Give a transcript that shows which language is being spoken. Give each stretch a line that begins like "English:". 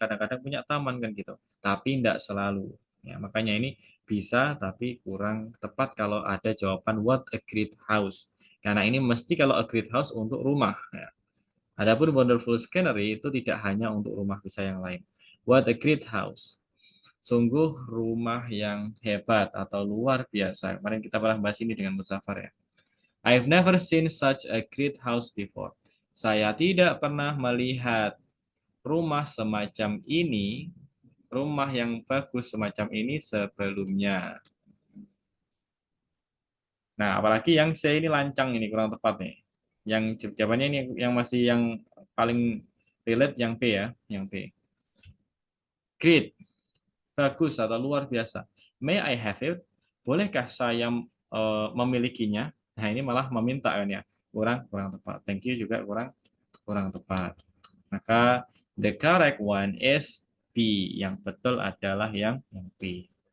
Indonesian: Kadang-kadang punya taman kan gitu. Tapi tidak selalu. Ya, makanya ini bisa tapi kurang tepat kalau ada jawaban
English: what a great house.
Indonesian: Karena ini mesti kalau
English: a great house
Indonesian: untuk rumah. Ya. Adapun
English: wonderful scenery
Indonesian: itu tidak hanya untuk rumah, bisa yang lain.
English: What a great house.
Indonesian: Sungguh rumah yang hebat atau luar biasa. Kemarin kita pernah bahas ini dengan Musafar ya.
English: I've never seen such a great house before.
Indonesian: Saya tidak pernah melihat rumah semacam ini, rumah yang bagus semacam ini sebelumnya. Nah, apalagi yang C ini lancang ini kurang tepat nih. Yang jawabannya ini yang masih yang paling relate yang B ya, yang B.
English: Great,
Indonesian: bagus atau luar biasa.
English: May I have it?
Indonesian: Bolehkah saya memilikinya? Nah, ini malah meminta kan ya. Kurang tepat.
English: Thank you
Indonesian: juga kurang tepat. Maka
English: the correct one is B.
Indonesian: Yang betul adalah yang B.